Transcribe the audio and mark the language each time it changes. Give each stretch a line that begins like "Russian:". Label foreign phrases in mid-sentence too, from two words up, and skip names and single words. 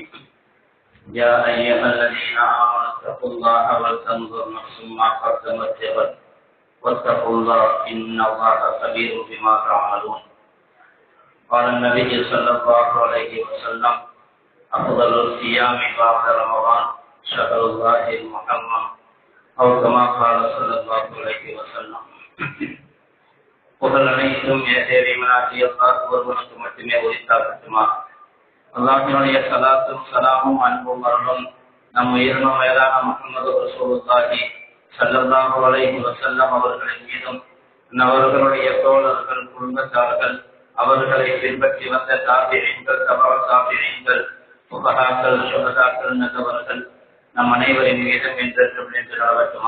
Arabic: يا أيها الذين آمنوا اتقوا الله ولتنظر نفس ما قدمت لغد واتقوا الله إن الله خبير بما تعملون. قال النبي صلى الله عليه وسلم: أفضل الصيام بعد رمضان شهر الله المحرم، أو كما قال صلى الله عليه وسلم.
Tamil: புகழ் அனைத்தும் ஏதேவிமனாகிய அல்லாஹ் ஒருவனுக்கு மட்டுமே உரித்தாகட்டுமா. அல்லாஹ்வினுடைய ஸலாத்தும் ஸலாமும் அன்பும் அருளும் நம் உயிரினும் மேலான முஹம்மது
Arabic: رسول الله صلى الله عليه وسلم
Tamil: அவர்களின் மீதும் அவர்களுடைய தோழர்கள், குடும்பத்தார்கள், அவர்களை பின்பற்றி வந்த தாபிஈன்கள், தபா தாபிஈன்கள், ஃபுகஹாக்கள், ஷுஹதாக்கள், நல்லவர்கள் நம் அனைவரின் மீதும் என்றென்றும் நின்று நிலவட்டுமா.